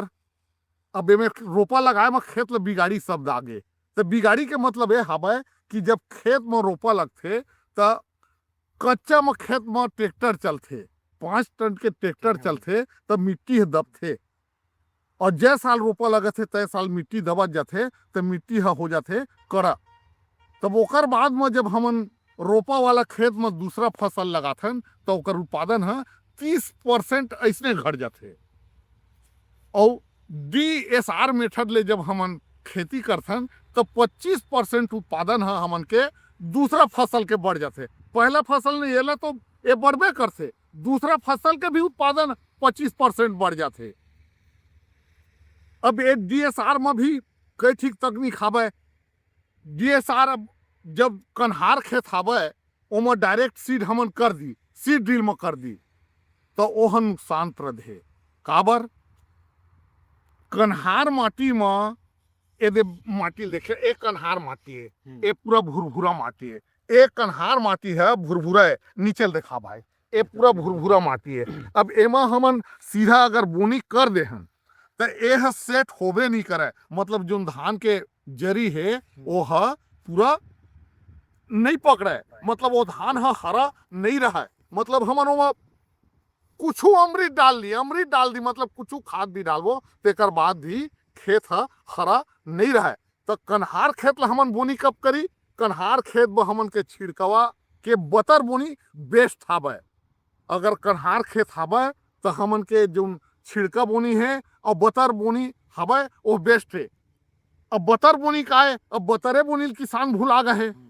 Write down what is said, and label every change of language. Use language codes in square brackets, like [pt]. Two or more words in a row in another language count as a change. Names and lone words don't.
[hne] अब एमे रोपा लगाए में खेत ला बिगाड़ी शब्द आगे, तो बिगाड़ी के मतलब ये हवय कि जब खेत में रोपा लगते तो कच्चा में खेत में ट्रैक्टर चलते, 5 टन के ट्रैक्टर चलते तो मिट्टी दबते। और जै साल रोपा लगते तय साल मिट्टी दबत जाते तो मिट्टी हो जाते कड़ा। तब ओकर बाद में जब हमन रोपा वाला खेत में दूसरा फसल लगाथन तो ओकर उत्पादन है 30% ऐसने घट जाते। और DSR मेथड ले जब हमन खेती करथन तो 25% उत्पादन है हमन के दूसरा फसल के बढ़ जाते। पहला फसल ने ये तो ये बढ़बे करते, दूसरा फसल के भी उत्पादन 25% बढ़ जाते। अब ये डीएसआर में भी कई ठीक तकनीक हावे। डीएसआर अब जब कन्हार खेत हावे ओमा [en] direct seed [hne] हमन कर दी, [en] seed drill [hne] में कर दी तो ओहन नुकसानप्रद है। काबर कन्हार माटी में यदि माटी देखे एक कन्हार माटी है, ये पूरा भुरभुरा माटी है। एक कन्हार माटी है भुरभुरा है, नीचे देखा भाई ये पूरा भुरभुरा माटी है। अब एमा हमन सीधा अगर बोनी कर दे हन तो यह सेट होबे नहीं करे, मतलब जो धान के जरी है वो है पूरा नहीं पकड़े, मतलब वो धान है हरा नहीं रहा है। मतलब हमन ओमा कुछ अमृत डाल दी मतलब कुछ खाद भी डालबो तेकर बाद भी खेत है हरा नहीं रहा है। तो कन्हार खेत ला हमन बोनी कब करी? कन्हार खेत में हमन के छिड़कवा के बतर बोनी बेस्ट हावे। अगर कन्हार खेत हावे तो हमन के जो छिड़का बोनी है और बतर बोनी हावे वो बेस्ट है। अब बतर बोनी का है, अब बतरे बोनी किसान भुला गए।